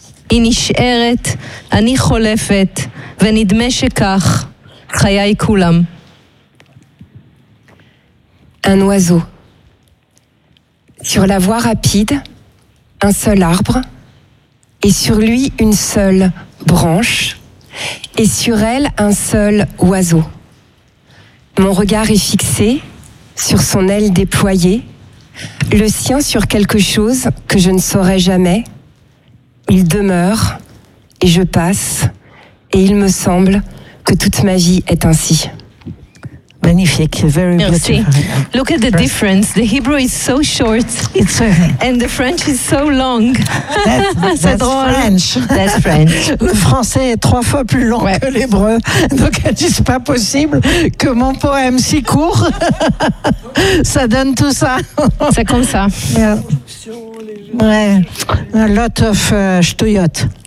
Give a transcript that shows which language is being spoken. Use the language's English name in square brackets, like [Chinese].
[Hebrew] היא נשארת, אני חולפת, ונדמה שכך, חיי כולם. [French] Un oiseau. Sur la voie rapide, un seul arbre, et sur lui une seule branche, et sur elle un seul oiseau. Mon regard est fixé sur son aile déployée, le sien sur quelque chose que je ne saurais jamais. Il demeure, et je passe, et il me semble que toute ma vie est ainsi. Magnifique, very merci. [English] Beautiful. Look at the first difference. The Hebrew is so short. It's so, and the French is so long. That's drôle. French. That's French. [French] Le français est trois fois plus long que l'hébreu. Donc, c'est pas possible que mon poème si court, ça donne tout ça. C'est comme ça. [English] Yeah. Ouais. A lot of ch'touillotes.